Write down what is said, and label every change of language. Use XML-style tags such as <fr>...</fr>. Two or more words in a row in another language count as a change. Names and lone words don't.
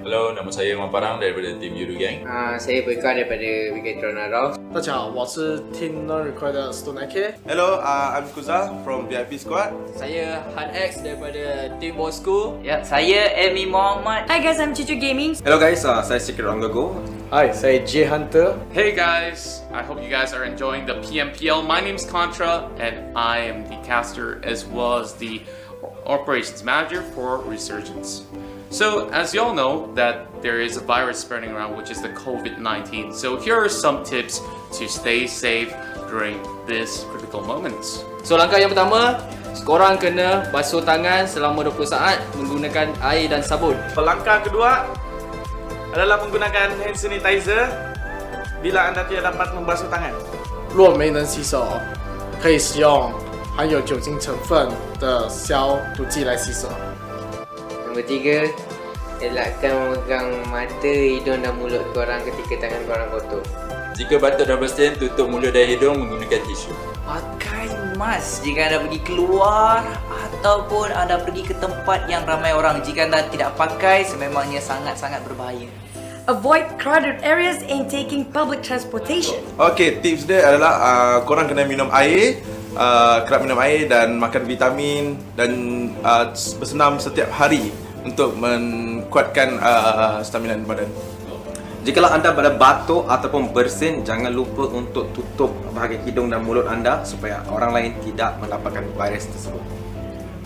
<ms>Hello, nama saya Parang daripada tim Yoodo Gang. Saya Bosskurr daripada Bigetron.</ms> <zh>大家好，我是 Team NoRecoil 的 K.</zh> <en>Hello, I'm Kuza from VIP Squad.</en> <ms>Saya Han X daripada tim Bosskurr. Ya, saya Emi Muhammad.</ms> <en>Hi guys, I'm Chichu Gaming. Hello guys,</en> <ms>saya Secret Go. Hi, saya J Hunter.</ms> <en>Hey guys, I hope you guys are enjoying the PMPL. My name's Contra, and I am the caster as well as the operations manager for Resurgence. So as you all know that there is a virus spreading around, which is the COVID-19. So here are some tips to stay safe during this critical moments.</en> <ms>So langkah yang pertama, korang kena basuh tangan selama 20 saat menggunakan air dan sabun. Langkah kedua adalah menggunakan</ms> <en>hand sanitizer</en> <ms>bila anda tidak dapat membasuh tangan.</ms> <zh>若没能洗手，可以使用含有酒精成分的消毒剂来洗手。</zh> <ms>Nombor 3, elakkan memegang mata, hidung dan mulut korang ketika tangan korang kotor. Jika batuk dan bersin, tutup mulut dan hidung menggunakan tisu. Pakai mask jika anda pergi keluar ataupun anda pergi ke tempat yang ramai orang. Jika anda tidak pakai, sememangnya sangat-sangat berbahaya.</ms> <en>Avoid crowded areas and taking public transportation.</en> <ms>Okay, tips dia adalah korang kena minum air, kerap minum air dan makan vitamin dan bersenam setiap hari untuk menguatkan stamina badan. Jikalau anda pada batuk ataupun bersin, jangan lupa untuk tutup bahagian hidung dan mulut anda supaya orang lain tidak mendapatkan virus tersebut.</ms>